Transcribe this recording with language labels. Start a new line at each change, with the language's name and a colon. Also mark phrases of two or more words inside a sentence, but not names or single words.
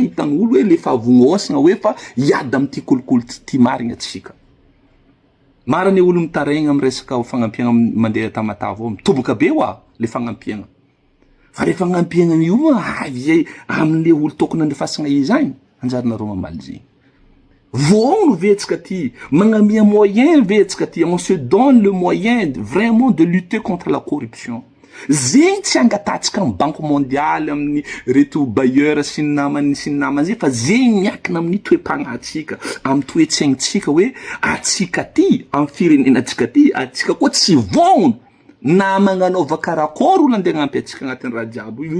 Malagasy: hitan'olo hoe lefa avognosagna hoe fa hiady amin'ity kolikoly ty marigny atsika marany olo mitaregna amin'ny resaka fagnampiagna mandeha tamatavo ao mitoboka be oa le fagnampiagna fa le fagnampiagna io amin'le olo tokony andefasagna izy agny anjarinareo mamaly zegny Voon vetsika ty, magnamia moyen vetsika ty,
French: on se donne le moyen vraiment de lutter contre la corruption.
Malagasy: Zegny tsy angatatsika amin'ny
French: banque mondiale
Malagasy: amin'ny reto bailleur sy ny namany zay fa zegny miankina amin'ny toe-pagnatsika amin'ny toe-tsaignintsika hoe atsika ty amin'ny firenenantsika ty atsika koa tsy vono na magnanaova karakory olo andeha hagnampy atsika agnatin'ny raha jiaby io